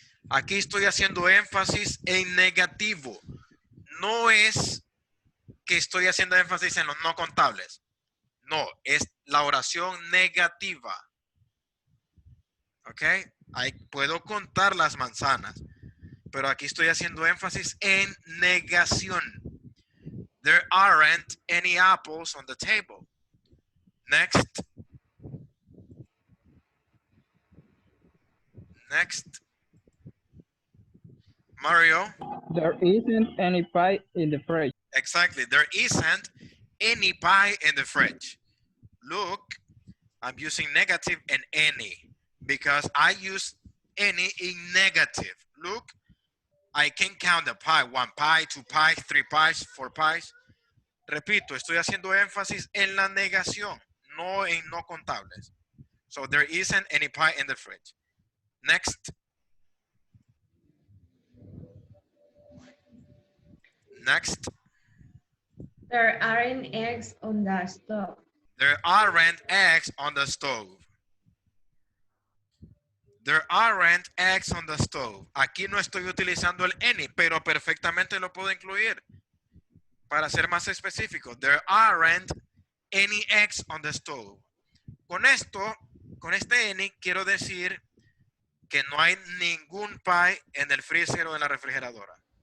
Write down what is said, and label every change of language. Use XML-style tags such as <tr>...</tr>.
<es>Aquí estoy haciendo énfasis en negativo. No es que estoy haciendo énfasis en los no contables. No, es la oración negativa. ¿Ok? Ahí puedo contar las manzanas, pero aquí estoy haciendo énfasis en negación.</es> <en>There aren't any apples on the table. Next. Next. Mario. There isn't any pie in the fridge. Exactly. There isn't any pie in the fridge. Look, I'm using negative and any because I use any in negative. Look, I can count the pie. 1 pie, 2 pies, 3 pies, 4 pies.</en> <es>Repito, estoy haciendo énfasis en la negación, no en no contables.</es> <en>So there isn't any pie in the fridge. Next. Next. There aren't eggs on the stove. There aren't eggs on the stove. There aren't eggs on the stove.</en> <es>Aquí no estoy utilizando el any, pero perfectamente lo puedo incluir. Para ser más específico,</es> <en>there aren't any eggs on the stove.</en> <es>Con esto, con este any, quiero decir que no hay ningún pie en el freezer o en la refrigeradora.</es>